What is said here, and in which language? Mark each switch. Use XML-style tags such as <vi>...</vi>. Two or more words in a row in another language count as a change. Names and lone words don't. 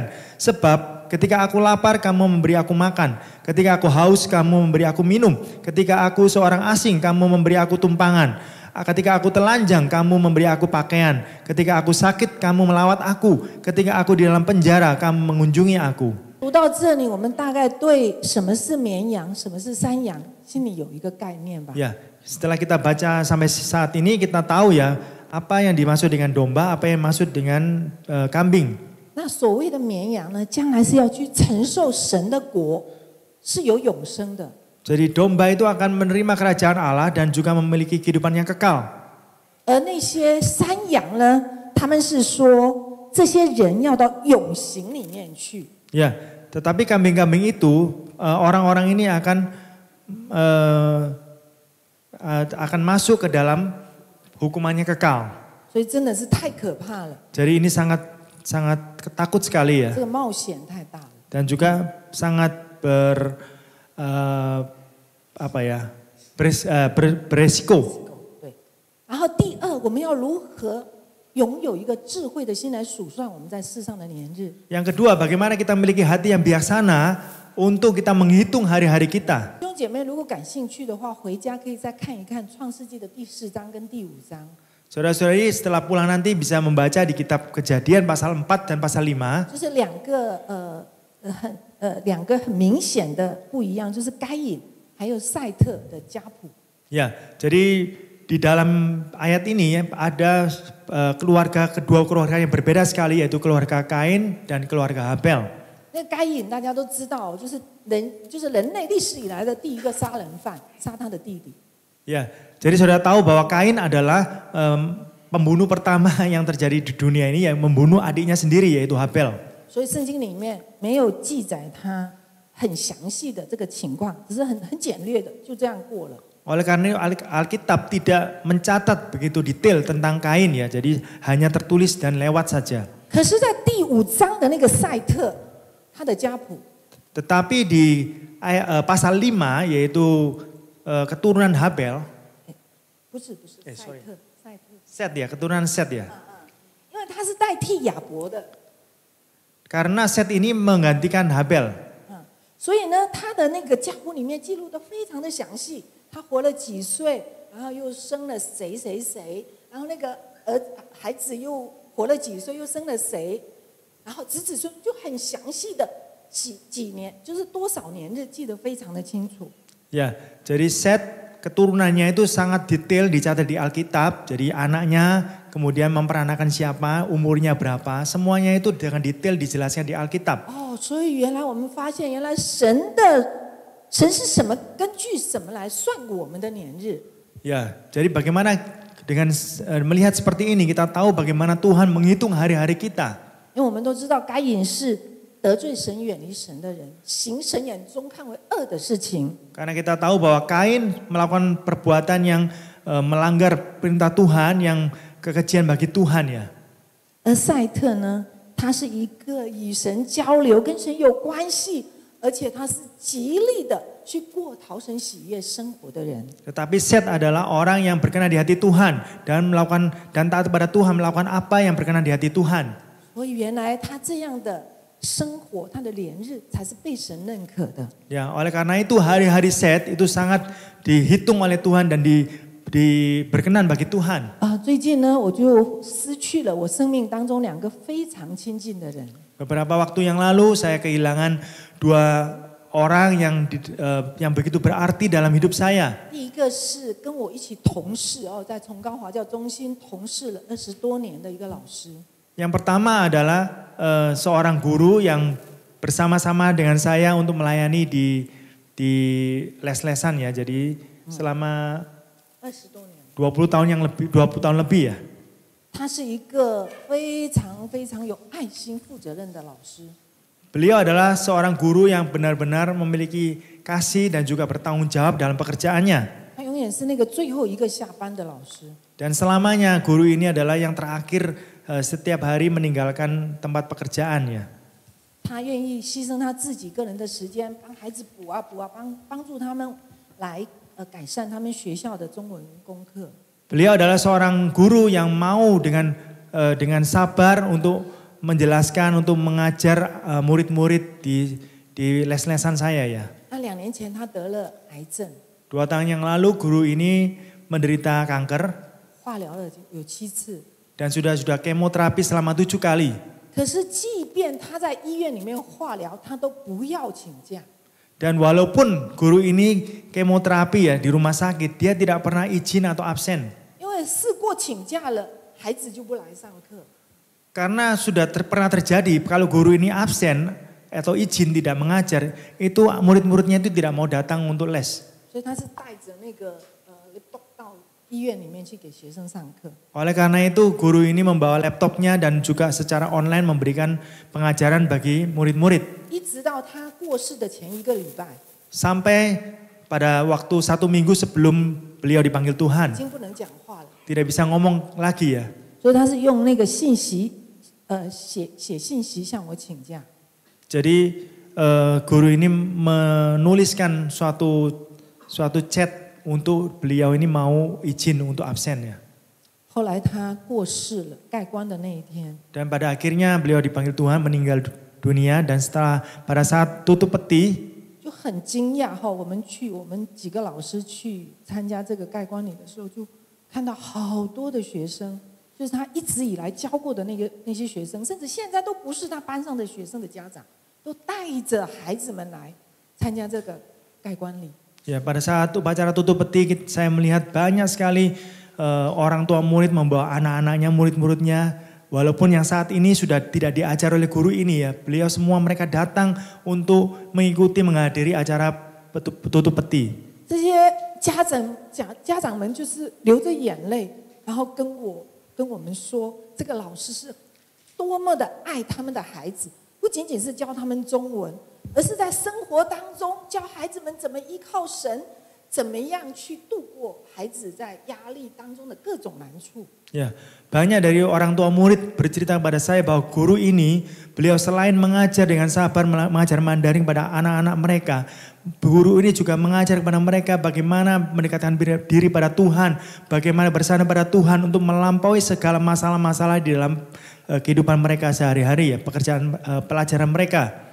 <id>Sebab ketika aku lapar, kamu memberi aku makan. Ketika aku haus, kamu memberi aku minum. Ketika aku seorang asing, kamu memberi aku tumpangan. Ketika aku telanjang, kamu memberi aku pakaian. Ketika aku sakit, kamu melawat aku. Ketika aku di dalam penjara, kamu mengunjungi aku."</id> <zh>读到这里，我们大概对什么是绵羊，什么是山羊，心里有一个概念吧。</zh> <id>Ya, setelah kita baca sampai saat ini kita tahu ya apa yang dimaksud dengan domba, apa yang dimaksud dengan kambing.</id> <zh>那所谓的绵羊呢，将来是要去承受神的国，是有永生的。</zh> <id>Jadi domba itu akan menerima kerajaan Allah dan juga memiliki kehidupan yang kekal.</id> <zh>而那些山羊呢，他们是说这些人要到永刑里面去。</zh> <id>Ya, tetapi kambing-kambing itu orang-orang ini akan masuk ke dalam hukumannya kekal.</id> <zh>所以真的是太可怕了。</zh> <id>Jadi ini sangat takut sekali ya.</id> <zh>这个冒险太大了。</zh> <id>Dan juga sangat beresiko.</id> <zh>对。然后第二，我们要如何拥有一个智慧的心来数算我们在世上的年日？</zh> <id>Yang kedua, bagaimana kita memiliki hati yang bijaksana untuk kita menghitung hari-hari kita.</id> <zh>弟兄姐妹，如果感兴趣的话，回家可以再看一看《创世纪》的第4章跟第5章。</zh> <id>Saudara-saudari setelah pulang nanti bisa membaca di kitab Kejadian pasal 4 dan pasal 5.</id> <zh>就是两个很明显的不一样，就是该隐还有赛特的家谱。</zh> <id>Ya, jadi di dalam ayat ini ada kedua keluarga yang berbeda sekali, yaitu keluarga Kain dan keluarga Habel.</id> <zh>那该隐大家都知道，就是人类历史以来的第一个杀人犯，杀他的弟弟。</zh> <id>Ya, jadi saudara tahu bahwa Kain adalah pembunuh pertama yang terjadi di dunia ini, yang membunuh adiknya sendiri yaitu Habel.</id> <zh>所以圣经里面没有记载他很详细的这个情况，只是很简略的就这样过了。</zh> <id>Oleh karena Alkitab tidak mencatat begitu detail tentang Kain ya, jadi hanya tertulis dan lewat saja.</id> <zh>可是，在第5章的那个赛特，他的家谱，</zh> <id>Tetapi di pasal 5 yaitu keturunan Habel,</id> <zh>不是 sorry 赛特，</zh> <id>Set ya, keturunan Set ya.</id> <zh>因为他是代替亚伯的，</zh> <id>Karena Set ini menggantikan Habel.</id> <zh>所以呢，他的那个家谱里面记录的非常的详细，他活了几岁，然后又生了谁，然后那个孩子又活了几岁，又生了谁，然后子孙就很详细的几年，就是多少年日记得非常的清楚。</zh> <id>Ya, jadi Set keturunannya itu sangat detail dicatat di Alkitab. Jadi anaknya kemudian memperanakan siapa, umurnya berapa, semuanya itu dengan detail dijelaskan di Alkitab.</id> <zh>哦，所以原来我们发现，原来神是什么，根据什么来算我们的年日？</zh> <id>Ya, jadi bagaimana dengan melihat seperti ini kita tahu bagaimana Tuhan menghitung hari-hari kita.</id> <zh>因为我们都知道该隐是得罪神、远离神的人，行神眼中看为恶的事情。</zh> <id>Karena kita tahu bahwa Kain melakukan perbuatan yang melanggar perintah Tuhan, yang kekejian bagi Tuhan ya.</id> <zh>而赛特呢，他是一个与神交流、跟神有关系，而且他是极力的去过讨神喜悦生活的人。</zh> <id>Tetapi Set adalah orang yang berkenan di hati Tuhan dan taat kepada Tuhan, melakukan apa yang berkenan di hati Tuhan.</id> <zh>所以原来他这样的生活，他的连日才是被神认可的。</zh> <id>Ya, oleh karena itu hari-hari Set itu sangat dihitung oleh Tuhan dan berkenan bagi Tuhan.</id> <zh>最近呢，我就失去了我生命当中2个非常亲近的人。</zh> <id>Beberapa waktu yang lalu saya kehilangan 2 orang yang begitu berarti dalam hidup saya.</id> <zh>第一个是跟我一起同事在崇高华教中心同事了20多年的一个老师。</zh> <id>Yang pertama adalah seorang guru yang bersama-sama dengan saya untuk melayani di les-lesan ya. Jadi selama</id> <zh>20多年。</zh> <id>20 tahun lebih ya.</id> <zh>他是一个非常非常有爱心、负责任的老师。</zh> <id>Beliau adalah seorang guru yang benar-benar memiliki kasih dan juga bertanggung jawab dalam pekerjaannya.</id> <zh>他永远是那个最后一个下班的老师。</zh> <id>Dan selamanya guru ini adalah yang terakhir setiap hari meninggalkan tempat pekerjaannya.</id> <zh>他愿意牺牲他自己个人的时间，帮孩子补啊，帮助他们来改善他们学校的中文功课。</zh> <id>Beliau adalah seorang guru yang mau dengan sabar untuk menjelaskan, untuk mengajar murid-murid di les-lesan saya ya.</id> <zh>那2年前他得了癌症，</zh> <id>2 tahun yang lalu guru ini menderita kanker</id> <zh>化疗了有7次，</zh> <id>dan sudah kemoterapi selama 7 kali.</id> <zh>可是即便他在医院里面化疗，他都不要请假。</zh> <id>Dan walaupun guru ini kemoterapi ya di rumah sakit, dia tidak pernah izin atau absen.</id> <zh>因为试过请假了，孩子就不来上课。</zh> <id>Karena sudah pernah terjadi kalau guru ini absen atau izin tidak mengajar, itu murid-muridnya itu tidak mau datang untuk les.</id> <zh>所以他是带着那个laptop 到医院里面去给学生上课。</zh> <id>Oleh karena itu guru ini membawa laptopnya dan juga secara online memberikan pengajaran bagi murid-murid.</id> <zh>一直到他过世的前1个礼拜，</zh> <id>Sampai pada waktu 1 minggu sebelum beliau dipanggil</id> <zh>已</zh> <id>Tuhan.</id> <zh>经不能讲话了。</zh> <id>Tidak bisa ngomong lagi ya.</id> <zh>所以他是用那个信息，写信息向我请假。</zh> <id>Jadi guru ini menuliskan suatu chat untuk beliau ini mau izin untuk absen ya.</id> <zh>后来他过世了，盖棺的那一天，</zh> <id>Dan pada akhirnya beliau dipanggil Tuhan meninggal dunia dan setelah pada saat tutup peti</id> <zh>就很惊讶哈。我们几个老师去参加这个盖棺礼的时候，就看到好多的学生，就是他一直以来教过的那些学生，甚至现在都不是他班上的学生的家长，都带着孩子们来参加这个盖棺礼。</zh> <id>ya pada saat upacara tutup peti saya melihat banyak sekali orang tua murid membawa anak-anaknya, murid-muridnya. Walaupun yang saat ini sudah tidak diajar oleh guru ini ya, beliau semua mereka datang untuk mengikuti menghadiri acara tutup peti.</id> <zh>这些家长们就是流着眼泪，然后跟我们说，这个老师是多么的爱他们的孩子，不仅仅是教他们中文，而是在生活当中教孩子们怎么依靠神，怎么样去度过孩子在压力当中的各种难处。</zh> <id>Ya, banyak dari orang tua murid bercerita kepada saya bahwa guru ini, beliau selain mengajar dengan sabar, mengajar Mandarin pada anak-anak mereka, guru ini juga mengajar kepada mereka bagaimana mendekatkan diri pada Tuhan, bagaimana bersandar pada Tuhan untuk melampaui segala masalah-masalah di dalam kehidupan mereka sehari-hari ya, pelajaran mereka.</id>